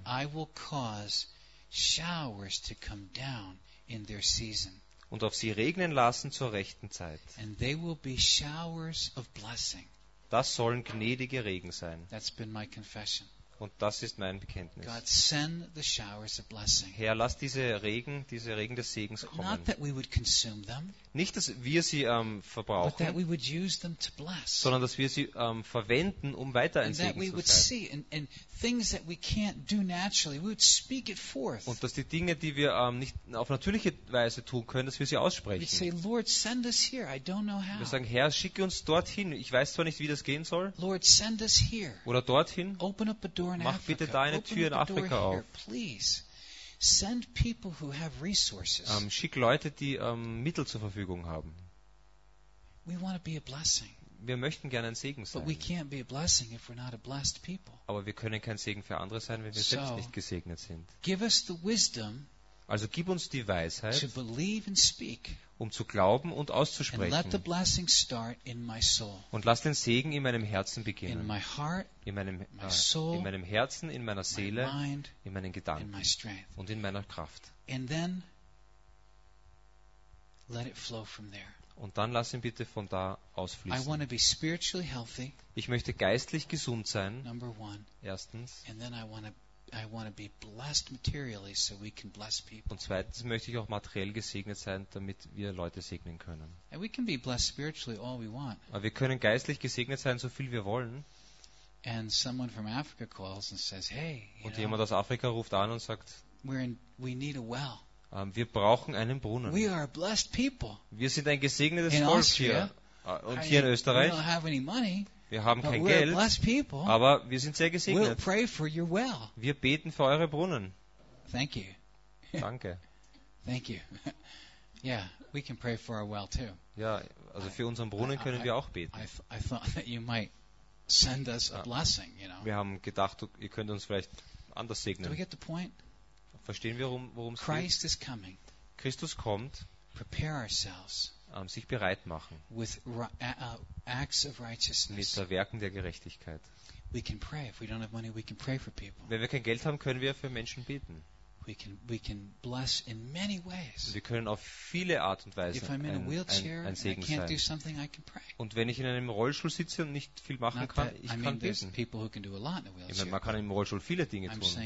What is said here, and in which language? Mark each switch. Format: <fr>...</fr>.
<en>And I will cause showers to come down in their season.</en> <de>Und auf sie regnen lassen zur rechten Zeit.</de> <en>And they will be showers of blessing.</en> <de>Das sollen gnädige Regen sein.</de> <en>That's been my confession.</en> <de>Und das ist mein Bekenntnis.</de> <en>God, send the showers of blessing.</en> <de>Herr, lass diese Regen des Segens kommen.</de> <en>Not that we would consume them,</en> <de>nicht, dass wir sie verbrauchen,</de> <en>but that we would use them to bless.</en> <de>Sondern dass wir sie verwenden, um weiter ein Segen zu sein.</de> <en>And things that we can't do naturally, we would speak it forth.</en> <de>Und dass die Dinge, die wir nicht auf natürliche Weise tun können, dass wir sie aussprechen.</de> <en>We'd say, Lord, send us here. I don't know how.</en> <de>Wir sagen, Herr, schicke uns dorthin. Ich weiß zwar nicht, wie das gehen soll.</de> <en>Lord, send us here.</en> <de>Oder dorthin.</de> <en>Open up a door in</en> <de>mach</de> <en>Africa.</en> <de>Bitte deine Tür</de> <en>open</en> <de>in Afrika</de> <en>here,</en> <de>auf.</de> <en>Please. Send people who have resources.</en> <de>Schick Leute, die Mittel zur Verfügung haben.</de> <en>We want to be a blessing.</en> <de>Wir möchten gerne ein Segen sein.</de> <en>But we can't be a blessing if we're not a blessed people.</en> <de>Aber wir können kein Segen für andere sein, wenn wir selbst nicht gesegnet sind.</de> <en>Give us the wisdom.</en> <de>Also gib uns die Weisheit,</de> <en>to believe and speak,</en> <de>um zu glauben und auszusprechen.</de> <en>And let the blessing start in my soul.</en> <de>Und lass den Segen in meinem Herzen beginnen.</de> <en>In my heart,</en> <de>in meinem</de> <en>my soul,</en> <de>in meinem Herzen, in meiner Seele,</de> <en>my mind,</en> <de>in meinen Gedanken</de> <en>in my strength.</en> <de>Und in meiner Kraft.</de> <en>And then, let it flow from there.</en> <de>Und dann lass ihn bitte von da ausfließen.</de> <en>I want to be spiritually healthy,</en> <de>ich möchte geistlich gesund sein.</de> <en>Number one.</en> <de>Erstens.</de> <en>And then I want to be blessed materially so we can bless people.</en> <de>Und zweitens möchte ich auch materiell gesegnet sein, damit wir Leute segnen können.</de> <en>And we can be blessed spiritually all we want.</en> <de>Aber wir können geistlich gesegnet sein, so viel wir wollen.</de> <en>And someone from Africa calls and says, "Hey, you</en> <de>und jemand</de> <en>know,</en> <de>aus Afrika ruft an und sagt,</de> <en>we need a well.</en> <de>Wir brauchen einen Brunnen.</de> <en>We are a blessed people.</en> <de>Wir sind ein gesegnetes Volk hier. Und hier in Österreich.</de> <en>We don't have any money.</en> <de>Wir haben</de> <en>But</en> <de>kein Geld, aber wir sind sehr gesegnet.</de> <en>We'll pray for your well.</en> <de>Wir beten für eure Brunnen.</de> <en>Thank you.</en> <de>Danke.</de> <en>Thank you. Yeah, we can pray for our well too.</en> <de>Ja, also für unseren Brunnen können wir auch beten.</de> <en>I thought that you might send us a blessing, you know.</en> <de>Wir haben gedacht, ihr könnt uns vielleicht anders segnen.</de> <en>Do we get the point?</en> <de>Verstehen wir, worum es</de> <en>Christ</en> <de>geht?</de> <en>Is coming.</en> <de>Christus kommt.</de> <en>Prepare ourselves.</en> <de>Sich bereit machen</de> <en>with acts of</en> <de>mit der Werken der Gerechtigkeit.</de> <en>We can pray. If we don't have money, we can pray for people.</en> <de>Wenn wir kein Geld haben, können wir für Menschen beten.</de> <en>We can bless in many ways.</en> <de>Wir können auf viele Art und Weise ein Segen sein. Und wenn ich in einem Rollstuhl sitze und nicht viel machen kann, ich kann beten. Ich meine, man kann im Rollstuhl viele Dinge tun.</de>